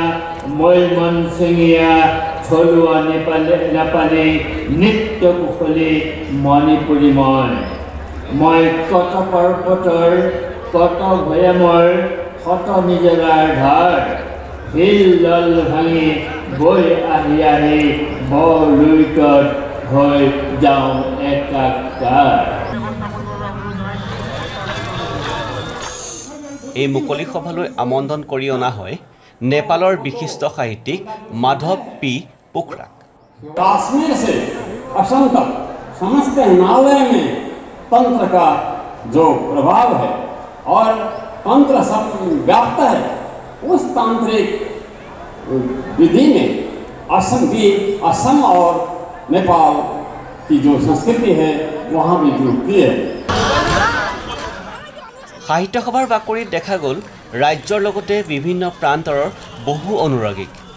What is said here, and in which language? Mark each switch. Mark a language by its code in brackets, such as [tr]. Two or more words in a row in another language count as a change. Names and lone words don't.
[as] মই মনচিঙীয়া, থলুৱা নেপালী নৃত্য কুশলী মণিপুৰী মই কত পৰ্বতৰ, কত ভৈয়ামৰ, শত নিজৰাৰ ধাৰ, শিল দল ভাঙি বৈ আহি বৰলুইতত হৈ যাওঁ একাকাৰ। এই মুকলি সভালৈ আমন্ত্ৰণ কৰি অনা হয় নেপালৰ বিশিষ্ট সাহিত্যিক মাধৱ পি পোখৰাক। [hi] कश्मीर से असम तक समस्त हिमालय में तंत्र का जो प्रभाव है और तंत्र सब व्याप्त है, उस तांत्रिक विधि में असम और नेपाल की जो संस्कृति है वहाँ भी जुड़ती है। [as] সাহিত্য সভাৰ বাকৰিত দেখা গ'ল ৰাজ্যৰ লগতে বিভিন্ন প্ৰান্তৰ বহু অনুৰাগীক।